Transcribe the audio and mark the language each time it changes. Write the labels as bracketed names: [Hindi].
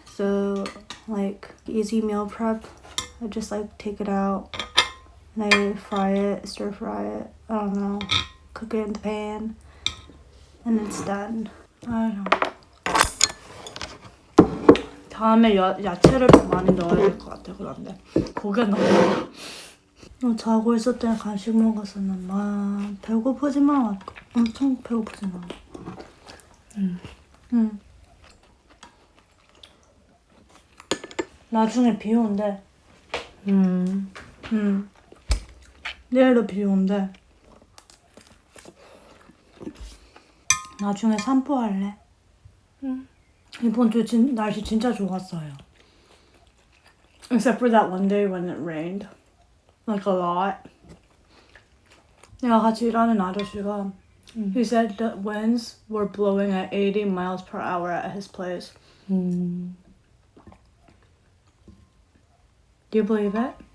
[English] So like easy meal prep. I just like take it out and I fry it, stir fry it. I don't know, cook it in the pan, and it's done. I don't know. [Korean] 다음에 야채를 많이 넣어야 될 것 같아. 그런데 고개 너무 자고 있을 때 간식 먹었었는데 배고프지만 엄청 배고프진 않아. 나중에 비 온대. 내일도 비 온대. 나중에 산보할래? 응. 이번 주 날씨 진짜 좋았어요. [English] Except for that one day when it rained. Like a lot. [Korean] 내가 같이 일하는 아저씨가 [English] he said the winds were blowing at 80 miles per hour at his place. Do you believe it?